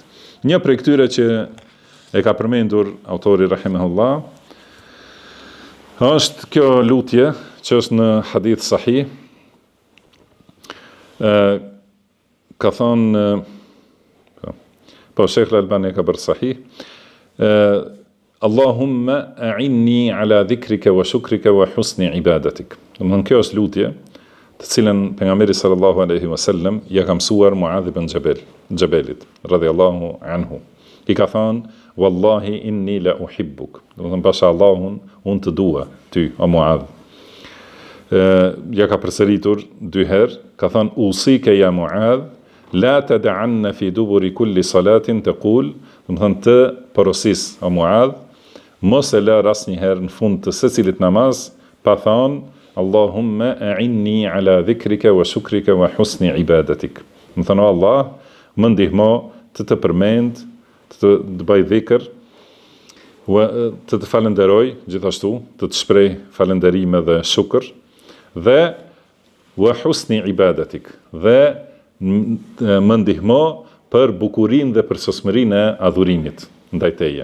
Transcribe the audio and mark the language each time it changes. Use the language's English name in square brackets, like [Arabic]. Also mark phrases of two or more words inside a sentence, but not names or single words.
[Albanian] Një prej këtyre që e ka përmendur autori rahimahullah është kjo lutje që është në hadith sahih. Ka thonë po Sheikh Al-Albani ka bërë sahih. [Arabic] اللهم أعني على ذكرك وشكرك وحسن عبادتك. [Albanian] Domthon kjo është lutje të cilën pejgamberi [Arabic] صلى الله عليه وسلم [Albanian] ja ka mësuar Muadh ibn Jabalit [Arabic] رضي الله عنه. [Albanian] I ka thënë [Arabic] والله إني لأحبك. [Albanian] Domthon pasha Allahun unë të dua ty o Muadh. Ja ka përsëritur 2 herë, ka thënë [Arabic] أوصيك يا معاذ لا تدعن في دبر كل صلاة تقول, [Albanian] domthon të porosis o Muadh, mos e lër asnjëherë në fund të secilit namaz pa thënë [Arabic] اللهم أعني على ذكرك وشكرك وحسن عبادتك. [Albanian] Më thënë Allah, më ndihmo të përmend, të bëj dhikr, të falenderoj gjithashtu, të shprej falenderime dhe shukr, dhe [Arabic] وحسن عبادتك, [Albanian] dhe më ndihmo për bukurin dhe për sosmërin e adhurimit ndaj teje.